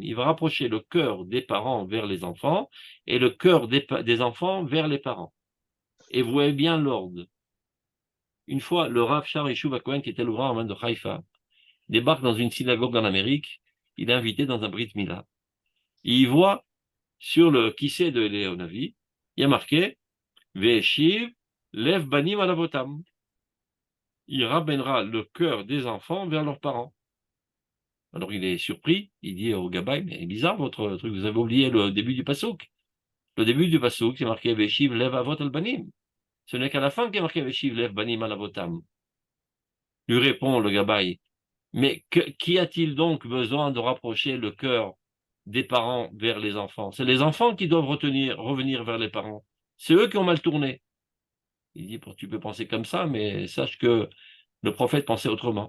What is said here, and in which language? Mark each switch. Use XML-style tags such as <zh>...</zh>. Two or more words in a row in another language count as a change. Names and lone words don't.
<fr>Il va rapprocher le cœur des parents vers les enfants et le cœur des enfants vers les parents. Et vous voyez bien l'ordre. Une fois, le Rav Shar Yeshuv Cohen, qui était le grand de Haïfa, débarque dans une synagogue en Amérique. Il est invité dans un</fr> <he>ברית מילה.</he> <fr>Et il voit sur le kissé de Eliyahu Hanavi, il y a marqué</fr> <he>והשיב לב בנים על אבותם.</he> <fr>Il ramènera le cœur des enfants vers leurs parents. Alors il est surpris, il dit au Gabay, mais c'est bizarre votre truc, vous avez oublié le début du Passouk. Le début du Passouk, c'est marqué</fr> <he>והשיב לב אבות על בנים.</he> <fr>Ce n'est qu'à la fin qu'il y a marqué</fr> <he>והשיב לב בנים על אבותם.</he> <fr>Lui répond le Gabay, mais qui a-t-il donc besoin de rapprocher le cœur des parents vers les enfants? C'est les enfants qui doivent revenir vers les parents. C'est eux qui ont mal tourné. Il dit, tu peux penser comme ça, mais sache que le prophète pensait autrement.</fr>